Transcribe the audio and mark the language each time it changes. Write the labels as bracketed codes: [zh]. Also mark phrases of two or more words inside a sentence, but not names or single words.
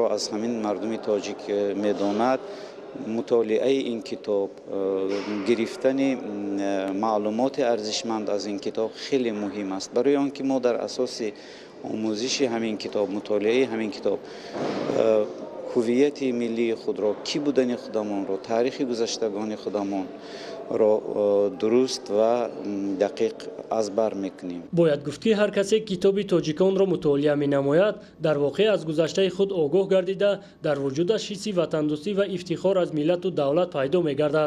[tg] аз ҳамин мардуми тоҷик медонад, мутолиаи ин китоб, гирифтани маълумоти арзишманд аз ин китоб хеле муҳим аст, барои он ки мо дар асоси омӯзиши ҳамин китоб, мутолиаи ҳамин китоб ҳувияти миллии худро, кӣ будани худамонро, таърихи гузаштагони худамонро дуруст ва дақиқ аз бар мекунем. бояд гуфт ки ҳар касе китоби Тоҷиконро мутолиа менамояд дар воқеъ аз гузаштаи худ огоҳ гардида дар вуҷудаш ҳисси ватандӯстӣ ва ифтихор аз миллат ва давлат пайдо мегардад.